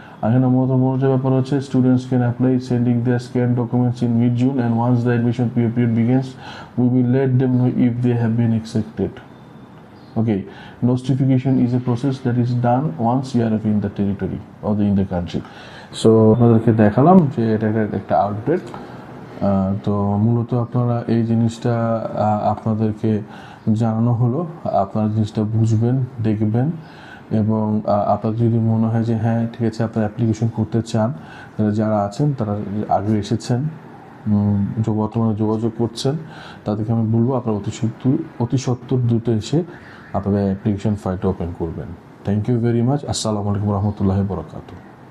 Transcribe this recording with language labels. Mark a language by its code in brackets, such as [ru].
[bn] এখানে মজার ব্যাপার হচ্ছে, [en] Students can apply sending their scan documents in mid June and once the admission period begins we will let them know if they have been accepted. Okay, notification is a process that is done once you are in the territory or in the country. [bn] So আপনাদেরকে দেখালাম যে এটা একটা update. তো মূলত আপনারা এই জিনিসটা আপনাদেরকে জানানো হলো, আপনারা জিনিসটা বুঝবেন, দেখবেন এবং আপনার যদি মনে হয় যে হ্যাঁ ঠিক আছে আপনারা অ্যাপ্লিকেশন করতে চান, যারা আছেন তারা আগে এসেছেন, বর্তমানে যোগাযোগ করছেন, তাদেরকে আমি বলবো আপনারা অতি সত্বর দ্রুত এসে আপনাদের অ্যাপ্লিকেশন ফাইলটা ওপেন করবেন। [en] Thank you very much. [ar] আসসালামু আলাইকুম রহমতুল্লাহি ওয়া বারাকাতুহু।